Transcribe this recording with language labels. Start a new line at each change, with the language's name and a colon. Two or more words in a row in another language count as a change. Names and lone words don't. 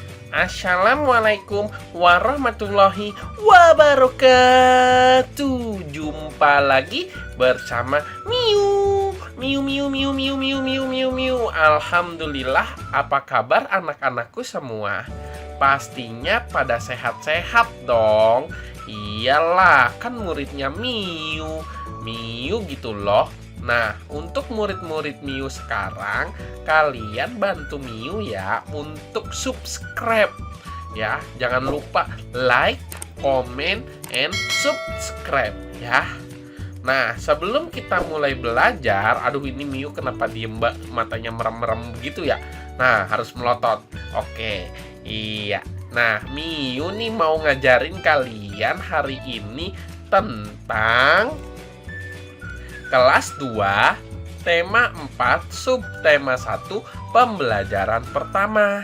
Arabic: السلام عليكم ورحمة الله وبركاته.
Indonesian: Jumpa lagi bersama Miu. Miu Miu Miu Miu Miu Miu Miu Miu. Alhamdulillah, apa kabar anak-anakku semua? Pastinya pada sehat-sehat dong. Iyalah, kan muridnya Miu. Miu gitu loh. Nah, untuk murid-murid Miu sekarang, kalian bantu Miu ya untuk subscribe. Ya, jangan lupa
English: like, comment, and subscribe
Indonesian: ya. Nah, sebelum kita mulai belajar, aduh ini Miu kenapa diem matanya merem-merem gitu ya? Nah, harus melotot. Oke, iya. Nah, Miu nih mau ngajarin kalian hari ini tentang kelas 2, tema 4, subtema 1, pembelajaran pertama.